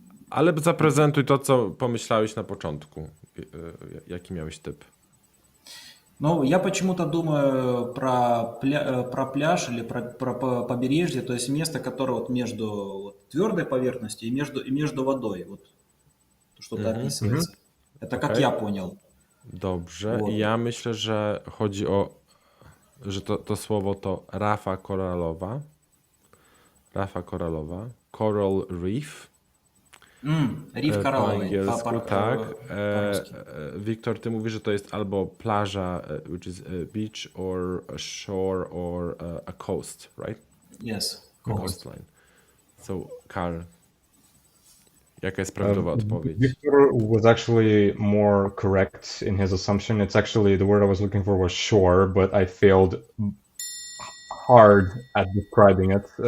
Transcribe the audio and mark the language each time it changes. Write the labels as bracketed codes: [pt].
[pl] Ale zaprezentuj to, co pomyślałeś na początku. Jaki miałeś typ? [ru] Ну, я почему-то думаю про пляж или про побережье, то есть место, которое вот между вот твердой поверхностью и между водой. Вот что-то описывается. Это как я понял. [pl] Dobrze. [ru] Вот. [pl] I ja myślę, że chodzi o, że to słowo to rafa koralowa. Rafa koralowa. [en] Coral reef. [ru] Риф [pl] Po [ru] коралловый. [pl] angielsku, tak. Wiktor, ty mówisz, że to jest albo plaża, [en] which is a beach, or a shore, or a coast, right? Yes. Coastline. [pl] So, Karl, jaka jest prawidłowa odpowiedź? [en] Victor was actually more correct in his assumption. It's actually, the word I was looking for was shore, but I failed hard at describing it.